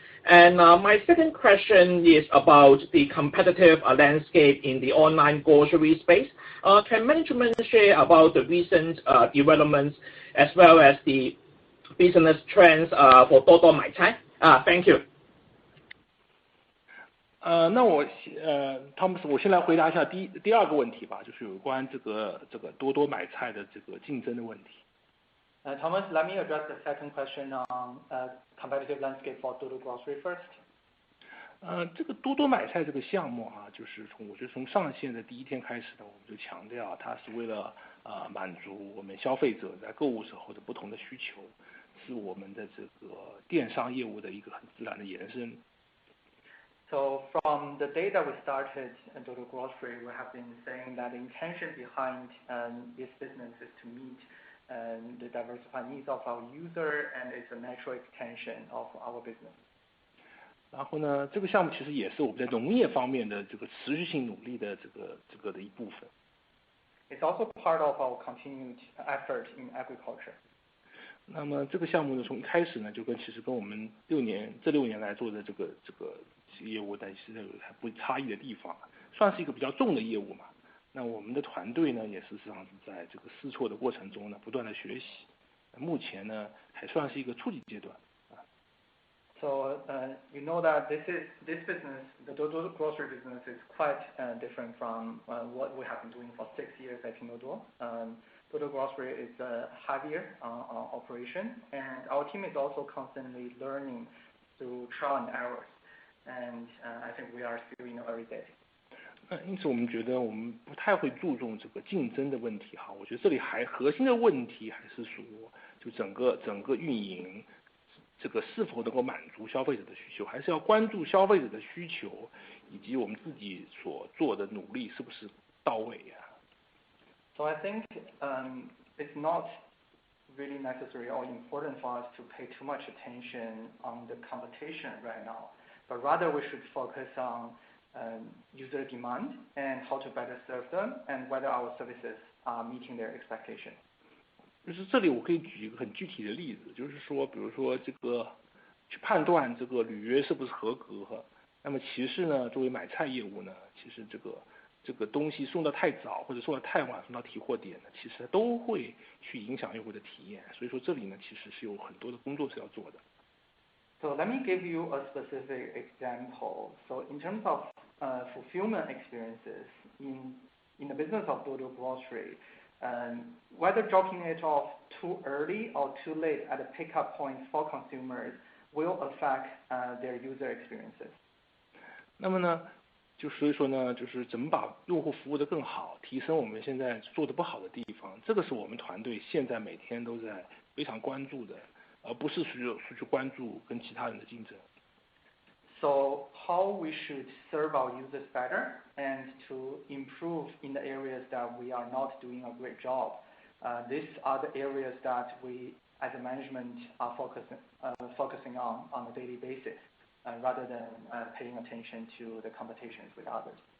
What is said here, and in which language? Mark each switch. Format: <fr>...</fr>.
<en>And my second question is about the competitive landscape in the online grocery space. Can management share about the recent developments as well as the business trends for Duoduo Maicai? Thank you.</en> <zh>那我汤姆斯，我先来回答一下第二个问题吧，就是有关这个多多买菜的这个竞争的问题。</zh> <en>Thomas, let me address the second question on competitive landscape for Duoduo Grocery first.</en> <zh>这个多多买菜这个项目就是我觉得从上线的第一天开始呢，我们就强调它是为了满足我们消费者在购物时候的不同的需求，是我们的这个电商业务的一个很自然的延伸。</zh> <en>So from the day that we started Duoduo Grocery, we have been saying that the intention behind this business is to meet the diversified needs of our user, and it's a natural extension of our business.</en> <zh>然后呢，这个项目其实也是我们在农业方面的这个持续性努力的这个的一部分。</zh> <en>It's also part of our continued effort in agriculture.</en> <zh>那么这个项目呢，从一开始呢，其实跟我们这6年来做的这个业务，但是有还不差异的地方，算是一个比较重的业务嘛。那我们的团队呢，也事实上是在这个试错的过程中呢，不断的学习。目前呢，还算是一个初级阶段。</zh> <en>So you know that this business, the Duoduo Grocery business, is quite different from what we have been doing for 6 years at Pinduoduo. Duoduo Grocery is a heavier operation, and our team is also constantly learning through trial and errors. and I think we are still in the early days.</en> <zh>因此我们觉得我们不太会注重这个竞争的问题哈，我觉得这里核心的问题还是说，就整个运营这个是否能够满足消费者的需求，还是要关注消费者的需求，以及我们自己所做的努力是不是到位呀。</zh> <en>So I think it's not really necessary or important for us to pay too much attention on the competition right now, but rather we should focus on user demand and how to better serve them and whether our services are meeting their expectation.</en> <zh>就是这里我可以举一个很具体的例子，就是说比如说这个去判断这个履约是不是合格，那么其实呢作为买菜业务呢，其实这个东西送到太早或者送到太晚，送到提货点呢，其实都会去影响用户的体验，所以说这里呢其实是有很多的工作是要做的。</zh> <en>So let me give you a specific example. So in terms of fulfillment experiences in the business of Duoduo Grocery, whether dropping it off too early or too late at the pickup points for consumers will affect their user experiences.</en> <zh>那么呢，所以说呢，就是怎么把用户服务得更好，提升我们现在做得不好的地方，这个是我们团队现在每天都在非常关注的，而不是去关注跟其他人的竞争。</zh> <en>So how we should serve our users better and to improve in the areas that we are not doing a great job. These are the areas that we as a management are focusing on a daily basis, rather than paying attention to the competitions with others.</en>